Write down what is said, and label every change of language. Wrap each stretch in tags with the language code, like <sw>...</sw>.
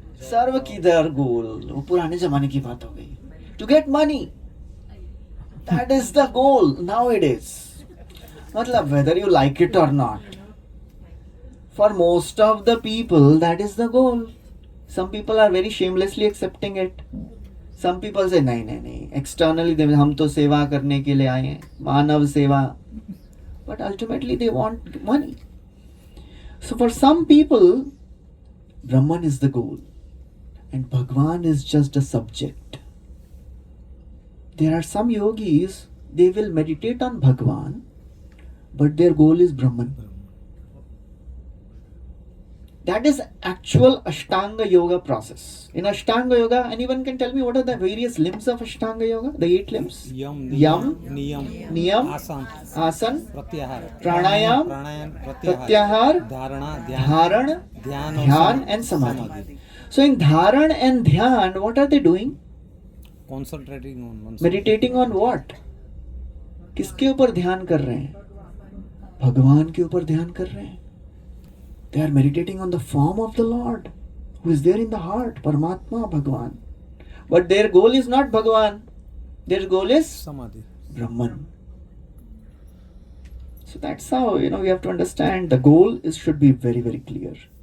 <hi>सर्व किधर गोल, वो पुराने जमाने की बात हो गई.</hi> <en>To get money, that is the goal nowadays. मतलब whether you like it or not, for most of the people that is the goal. Some people are very shamelessly accepting it. Some people say</en> <hi>नहीं, externally हम तो सेवा करने के लिए आए हैं, मानव सेवा.</hi> <en>But ultimately they want money. So for some people, Brahman is the goal and Bhagwan is just a subject. There are some yogis, they will meditate on Bhagwan, but their goal is Brahman. That is actual Ashtanga Yoga process. In Ashtanga Yoga, anyone can tell me what are the various limbs of Ashtanga Yoga? The 8 limbs? Yam, Yam, Niyam, Niyam, Asam, Asan, Pratyahar, Pranayam, Pranayam, Pratyahar, Dharana, Dharan, Dhyan, Dhyan and Samadhi. So in Dharan and Dhyan, what are they doing? Concentrating on one. Meditating on what?</en> <hi>किसके ऊपर ध्यान कर रहे हैं? भगवान के ऊपर ध्यान कर रहे हैं.</hi> <en>They are meditating on the form of the Lord, who is there in the heart, Paramatma, Bhagwan. But their goal is not Bhagwan. Their goal is Samadhi. Brahman. So that's how, we have to understand the goal should be very, very clear.</en>